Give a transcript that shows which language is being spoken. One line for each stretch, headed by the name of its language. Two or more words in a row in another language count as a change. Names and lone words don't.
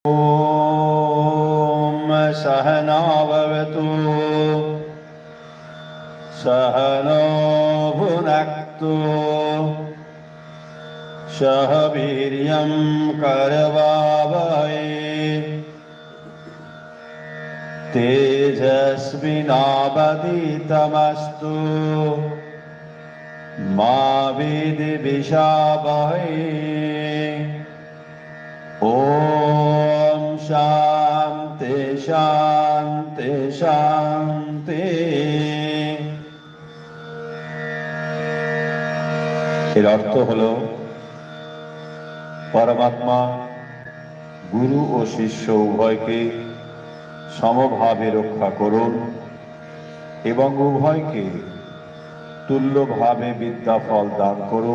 Sanskrit: ॐ सहना भवतु सहनो भुनक्तु सह वीर्यं करवावहै तेजस्विनावधीतमस्तु मा विद्विषावहै। ओम शांति शांति शांति।
Bangla: এর অর্থ হলো পরমাত্মা গুরু ও শিষ্য উভয়কে সমভাবে রক্ষা করুন এবং উভয়কে তুল্যভাবে বিদ্যা ফল দান করুন।